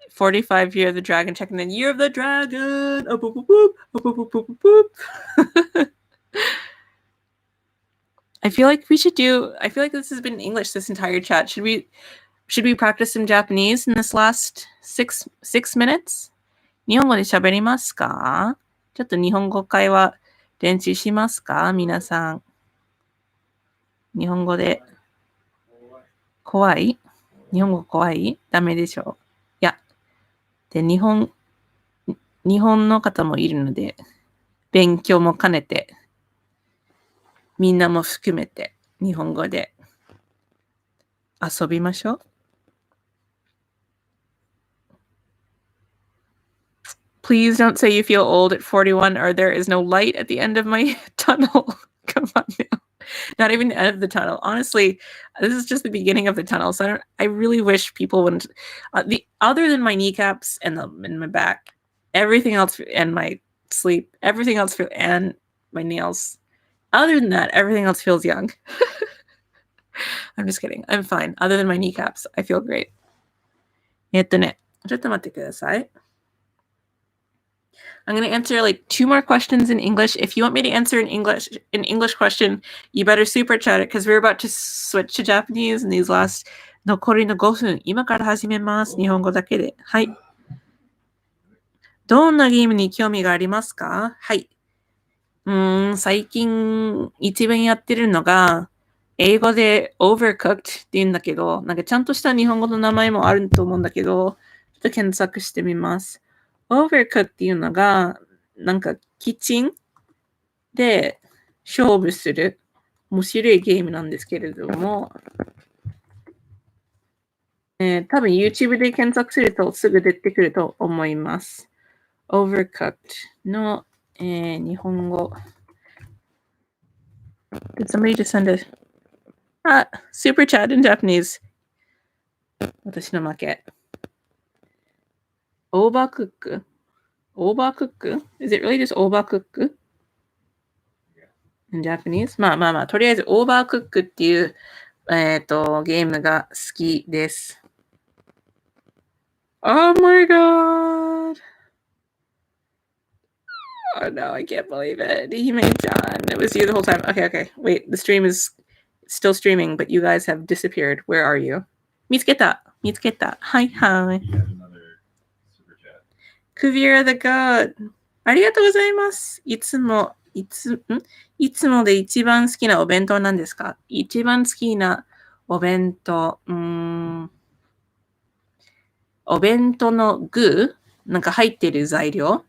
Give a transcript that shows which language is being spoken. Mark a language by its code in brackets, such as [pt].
[en] 45 Year of the Dragon, checking in. Year of the Dragon. Oh, boop, boop, boop. Oh, boop, boop, boop, boop, boop. I feel like this has been English this entire chat. Should we practice some Japanese in this last six minutes? [ja] 日本語で喋りますか？ちょっと日本語会話練習しますか？皆さん。日本語で怖い？日本語怖い？ダメでしょ。いや。で、日本の方もいるので、勉強も兼ねて、みんなも含めて、日本語で遊びましょう。 [en] Please don't say you feel old at 41 or there is no light at the end of my tunnel. Come on now. Not even the end of the tunnel. Honestly, this is just the beginning of the tunnel. So I really wish people wouldn't. Other than my kneecaps and my back, everything else, and my sleep, everything else, and my nails. Other than that, everything else feels young. I'm just kidding. I'm fine. Other than my kneecaps, I feel great. [ja] ちょっと待ってください. [en] I'm going to answer like 2 more questions in English. If you want me to answer an English question, you better super chat it because we're about to switch to Japanese in these last [ja] 残りの5分。今から始めます。日本語だけで。はい。どんなゲームに興味がありますか？はい。最近一番やってるのが、英語で Overcooked って言うんだけど、なんかちゃんとした日本語の名前もあると思うんだけど、ちょっと検索してみます。 Overcooked っていうのが、なんかキッチンで勝負する面白いゲームなんですけれども、多分 YouTube で検索するとすぐ出てくると思います。 Overcooked の、日本語。 [en] Did somebody just send a super chat in Japanese? [ja] 私の負け。 [en] Overcook? Overcook? Is it really just overcook? In Japanese? [ja] まあ、とりあえず Overcook っていう、ゲームが好きです。 [en] Oh my god. Oh no, I can't believe it. Hime-chan, it was you the whole time. Okay. Wait, the stream is still streaming, but you guys have disappeared. Where are you? [ja] 見つけた。はいはい。 [en] He had another super chat. Kuvira the God. [ja] ありがとうございます。いつもで一番好きなお弁当なんですか？一番好きなお弁当。お弁当の具なんか入ってる材料。